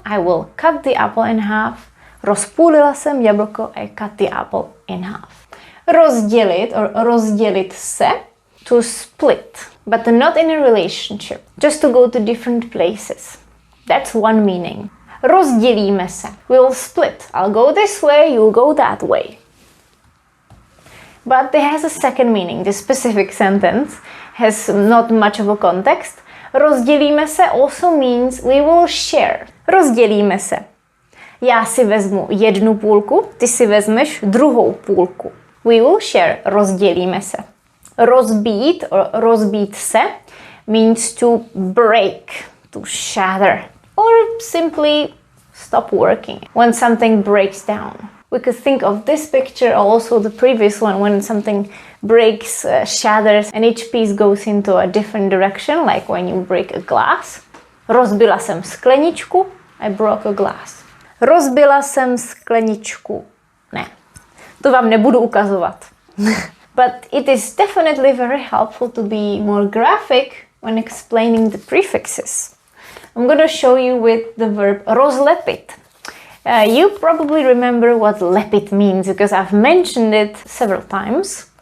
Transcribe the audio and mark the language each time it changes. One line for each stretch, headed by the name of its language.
English: I will cut the apple in half.
Czech: Rozpůlila jsem jablko.
English: I cut the apple in half.
Czech: Rozdělit or rozdělit se.
English: To split. But not in a relationship. Just to go to different places. That's one meaning.
Czech: Rozdělíme se.
English: We'll split. I'll go this way, you'll go that way. But it has a second meaning. This specific sentence has not much of a context.
Czech: Rozdělíme se also
English: means we will share. Rozdělíme se.
Czech: Já si vezmu jednu půlku, ty si vezmeš druhou půlku.
English: We will share.
Czech: Rozdělíme se.
English: Rozbít or rozbít se means to break, to shatter, or simply stop working when something breaks down. We could think of this picture, also the previous one, when something breaks, shatters, and each piece goes into a different direction, like when you break a glass.
Czech: Rozbila jsem skleničku,
English: I broke a glass.
Czech: Rozbila jsem skleničku. Ne, to vám nebudu ukazovat.
English: But it is definitely very helpful to be more graphic when explaining the prefixes. I'm going to show you with the verb rozlepit. You probably remember what lepit means because I've mentioned it several times.